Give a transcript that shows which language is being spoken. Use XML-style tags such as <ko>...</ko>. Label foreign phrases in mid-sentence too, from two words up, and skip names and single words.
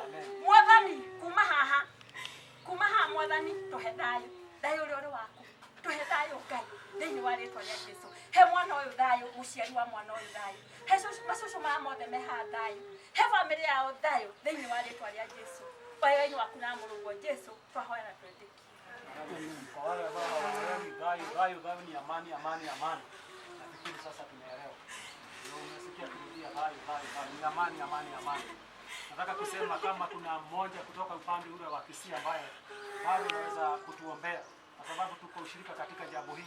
<ki>Mwathani kuma haha Mwathani tuhe thayo. Thayo ũrĩa ũrĩ waku. Tuhe thayo Ngai. Thiini wa ritwa ria Jesu. He mwana ũyũ thayo, mũciari wa mwana ũyũ thayo. He macucu maya mothe meha thayo. He family yao thayo. Thiini wa ritwa ria Jesu. Wega-inĩ waku na mũrũgwo Jesu twahoya na twendeki.</ki> <sw>Kwa wale ambao hawaelewi thayo ni amani. Nafikiri sasa tumeelewa. Unasikia kurudia thayo ni amani. Nataka kusema kama kuna mmoja kutoka upande ule wa Kisii ambaye bado anaweza kutuombea kwa sababu tuko ushirika katika jambo hili.</sw>